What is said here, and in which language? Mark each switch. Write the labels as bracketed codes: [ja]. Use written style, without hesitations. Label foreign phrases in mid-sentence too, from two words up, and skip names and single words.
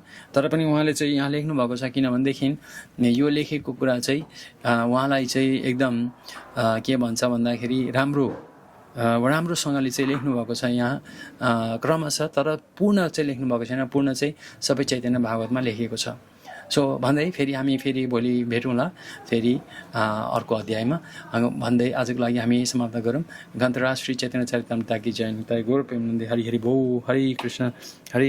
[ne] तर पनि उहाँले चाहिँ यहाँ लेख्नुभएको छ किनभनेदेखि यो लेखेको कुरा चाहिँ उहाँलाई चाहिँ एकदम के भन्छ भन्दाखेरि राम्रोसँगले चाहिँ लेख्नुभएको छ यहाँ क्रमशः, तर पूर्ण चाहिँ लेख्नुभएको छैन। पूर्ण चाहिँ सबै चैतन्य भागवतमा लेखिएको छ। सो भन्दै हामी फेरि भोलि भेटौँला फेरि अर्को अध्यायमा भन्दै आजको लागि हामी समाप्त गरौँ। गन्तराज श्री चैतन्य चरितामृत [hi] की जय। [bn] গৌর প্রেমানন্দ হরি হরি বোল। हरे कृष्ण हरे